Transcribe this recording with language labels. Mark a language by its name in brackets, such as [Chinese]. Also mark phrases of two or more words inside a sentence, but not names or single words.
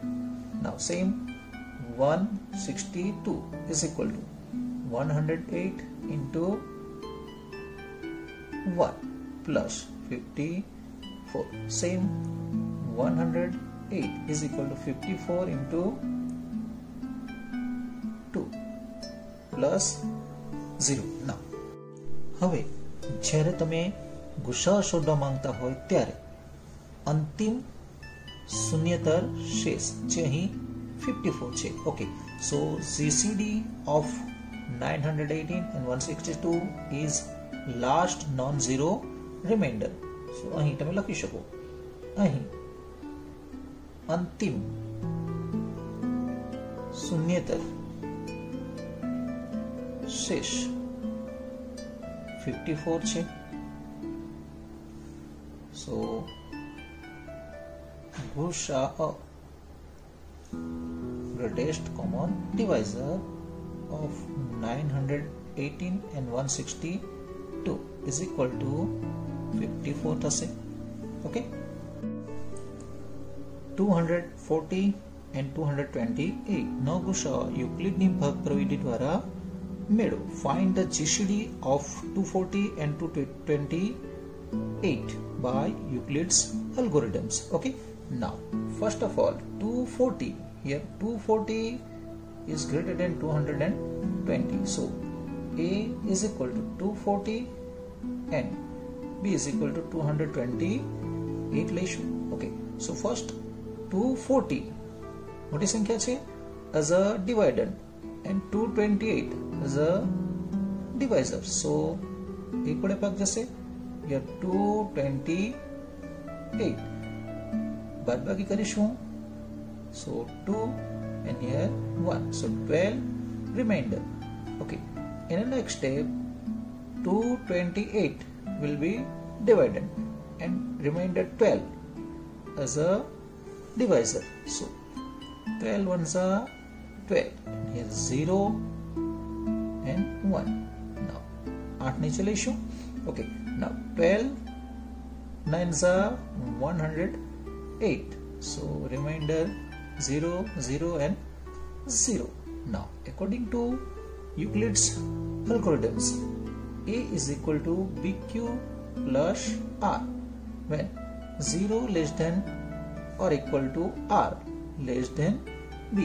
[English] Now same 162 is equal to 108 into 1 plus 54. Same 108 is equal to 54 into 2 plus 0. [Gujarati] Now હવે જ્યારે તમે ગુસાઅ શોધવા માંગતા હોય ત્યારે અંતિમ શૂન્યતર શેષ જે અહીં 54 છે. [English] okay, so GCD of 918 and 162 is last non-zero remainder. [Gujarati] so અહીં તમે લખી શકો, અહીં અંતિમ શૂન્યતર શેષ 54 છે. [English] so ગુસાઅ greatest common divisor of 918 and 162 is equal to 54 થશે. [Gujarati] ઓકે, 240 and 228 નો ગુસાઅ યુક્લિડની ભાગ પ્રવિધિ દ્વારા મેળવો. [English] find the GCD of 240 and 228 by Euclid's algorithms. Okay, now first of all 240, here 240 is greater than 220, so A is equal to 240 and B is equal to 228 લેશું. Okay, so first 240 [Gujarati] મોટી સંખ્યા છે [English] as a divider and 228 as a divisor, so [Gujarati] એક વડે ભાગ જશે, [English] here 228, [Gujarati] બાદ બાકી કરીશું, [English] so 2 and here 1, so 12 remainder. Okay, in the next step 228 will be divided and remainder 12 as a divisor, so 12 ones are 12, and here 0 and 1. [Gujarati] now 8 નીચે લઈશું. [English] Okay, now 12 9s are 108, so remainder 0 0 and 0. now according to Euclid's algorithms, A is equal to BQ plus R when 0 less than or equal to R less than B.